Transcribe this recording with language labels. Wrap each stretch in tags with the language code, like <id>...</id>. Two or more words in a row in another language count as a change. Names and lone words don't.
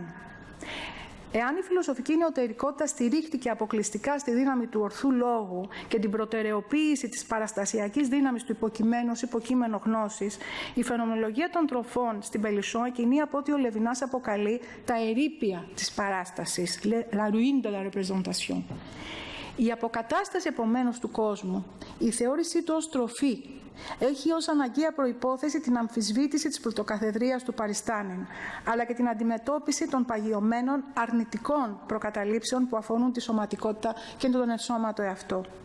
<el>Εάν η φιλοσοφική νεωτερικότητα στηρίχτηκε αποκλειστικά στη δύναμη του ορθού λόγου και την προτεραιοποίηση της παραστασιακής δύναμης του υποκειμένου ως υποκείμενο γνώσης, η φαινομενολογία των τροφών στην Pelluchon κινεί από ό,τι ο Λεβινάς αποκαλεί τα ερείπια της παράστασης,</el> <fr>la ruine de la représentation.</fr> <el>Η αποκατάσταση επομένως του κόσμου, η θεώρησή του ως τροφή, έχει ως αναγκαία προϋπόθεση την αμφισβήτηση της πρωτοκαθεδρίας του Παριστάνιν, αλλά και την αντιμετώπιση των παγιωμένων αρνητικών προκαταλήψεων που αφορούν τη σωματικότητα και τον ευσώματο εαυτό.</el>